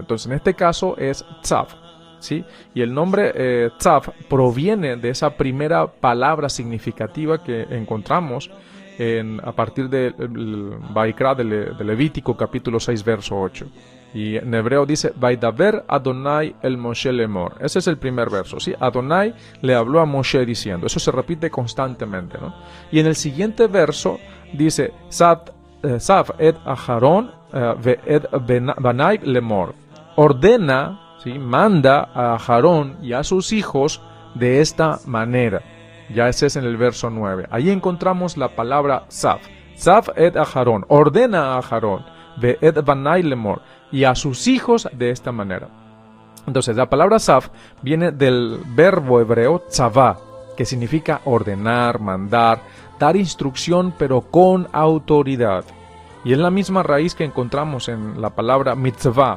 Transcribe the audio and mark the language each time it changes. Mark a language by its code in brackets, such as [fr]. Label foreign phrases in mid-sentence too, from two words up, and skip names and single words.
[es] Entonces, en este caso es Tzav, ¿sí? Y el nombre Tzav proviene de esa primera palabra significativa que encontramos a partir del Vaikra de Levítico capítulo 6 verso 8. Y en hebreo dice [he] וידבר אדני אל משה לאמר. [es] Ese es el primer verso, ¿sí? Adonai le habló a Moshe diciendo. Eso se repite constantemente, ¿no? Y en el siguiente verso dice [he] צו את אהרן ואת בניו לאמר. [es] Ordena, ¿sí? Manda a Aarón y a sus hijos de esta manera. Ya ese es en el verso 9. Ahí encontramos la palabra Sav. [he] צו את אהרן. [es] Ordena a Aarón. [he] ואת בניו לאמר. [es] Y a sus hijos de esta manera. Entonces, la palabra Sav viene del verbo hebreo tzavá, que significa ordenar, mandar, dar instrucción, pero con autoridad. Y es la misma raíz que encontramos en la palabra mitzvah.